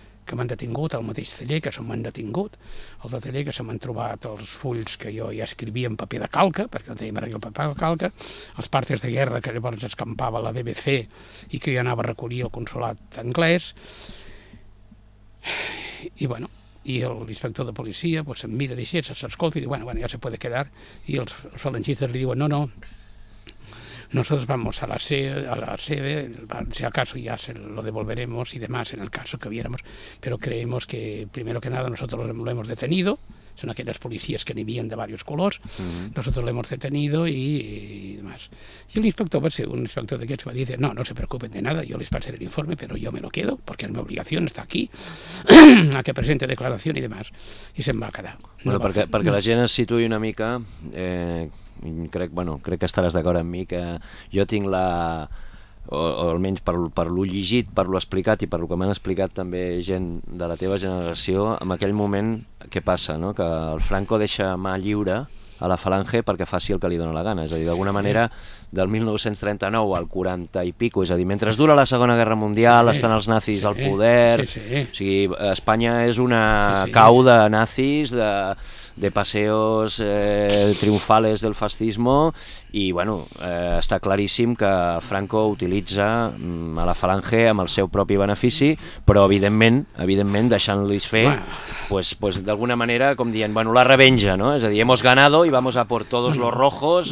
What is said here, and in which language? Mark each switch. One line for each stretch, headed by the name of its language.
Catalan: m'han detingut al mateix taller, que se m'han detingut, el de taller, que se m'han trobat els fulls que jo ja escrivia en paper de calca, perquè no tenia mai el paper de calca, els partes de guerra que llavors escampava la BBC i que jo anava a recollir al consolat anglès, i bueno, i l'inspector de policia pues, em mira d'així, s'escolta i diu bueno, ja
Spanish: se puede quedar,
Catalan: i els falangistes li diuen no,
Spanish: nosotros vamos a la sede, si acaso ya se lo devolveremos y demás en el caso que viéramos, pero creemos que primero que nada nosotros lo hemos detenido, son aquellas policías que vivían de varios colores, nosotros lo hemos detenido y demás. Y el inspector, pues, un inspector de Quechua dice, no, no se preocupen de nada, yo les pasaré el informe, pero yo me lo quedo, porque es mi obligación, está aquí, a que presente declaración y demás.
Catalan: I se'n va quedar. Bueno, no, perquè, perquè no. La gent es situï una mica, crec que estaràs d'acord amb mi, que jo tinc la... o almenys per lo llegit, per lo explicat i per lo que m'han explicat també gent de la teva generació, en aquell moment què passa, no? Que el Franco deixa mà lliure a la Falange perquè faci el que li dona la gana, és a dir, d'alguna manera del 1939 al 40 i pico, és a dir, mentre dura la Segona Guerra Mundial, sí, estan els nazis, sí, al poder, sí, sí. O sigui, Espanya és una, sí, sí, cau de nazis, de
Spanish: paseos triunfales del fascismo,
Catalan: i bueno, està claríssim que Franco utilitza a la Falange amb el seu propi benefici, però evidentment deixant-los fer, pues d'alguna manera, com dient, bueno, la revenja, no? És a dir,
Spanish: hemos ganado y vamos a por todos los rojos.